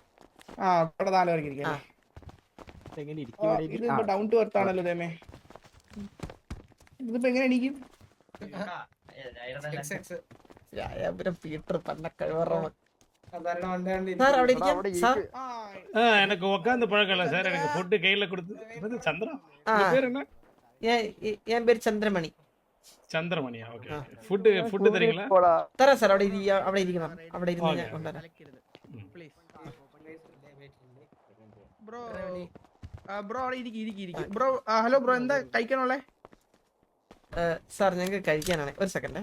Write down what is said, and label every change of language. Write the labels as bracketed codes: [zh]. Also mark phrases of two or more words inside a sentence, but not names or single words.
[ml] ആ ഇവിടെ 4 പേർക്ക് ഇരിക്കാം. ഇതിപ്പോ [en] down to earth [ml] ആണല്ലോ തേമേ. ഇതിപ്പോ എങ്ങനെ ഇരിക്കും? പീറ്റർ തന്നെ കഴിവറണം. സാർ അവിടെ ഇരിക്കാം. സാർ [ta] எனக்கு உட்காந்து பழக்கம் இல்ல சார். எனக்கு ஃபுட் கையில கொடுத்து சந்திரா பேர் என்ன? என் பேர் சந்திரமணி. [ml] ചന്ദ്രമണിയാ. ഓക്കെ ഫുഡ് തരീங்களா? തരാം സാർ. അവിടെ ഇരിക്കണം. അവിടെ ഇരുന്ന് ഞാൻ കൊണ്ടുവരാം. ബ്രോ ബ്രോ അവിടെ ഇരിക്കും. ബ്രോ ഹലോ ബ്രോ എന്താ കഴിക്കാനുള്ളേ? സാർ ഞങ്ങൾക്ക് കഴിക്കാനാണ്. ഒരു സെക്കൻഡ്.